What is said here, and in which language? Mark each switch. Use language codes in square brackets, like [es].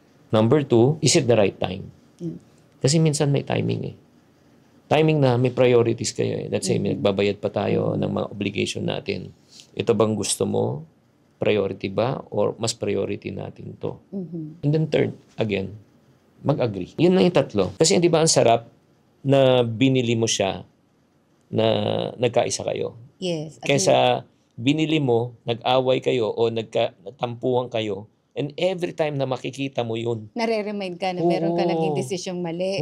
[en] Number two, is it the right time? [tl] Kasi minsan may timing eh. Timing na may priorities kayo eh. Let's say, may nagbabayad pa tayo ng mga obligation natin. Ito bang gusto mo? Priority ba? Or mas priority natin to? And then third, again, mag-agree. Yun lang yung tatlo. Kasi hindi ba ang sarap na binili mo siya na nagkaisa kayo? Yes. Kaysa binili mo, nag-away kayo o nagtampuhan kayo, and every time na makikita mo yun, nare-remind ka na meron ka naging desisyong mali.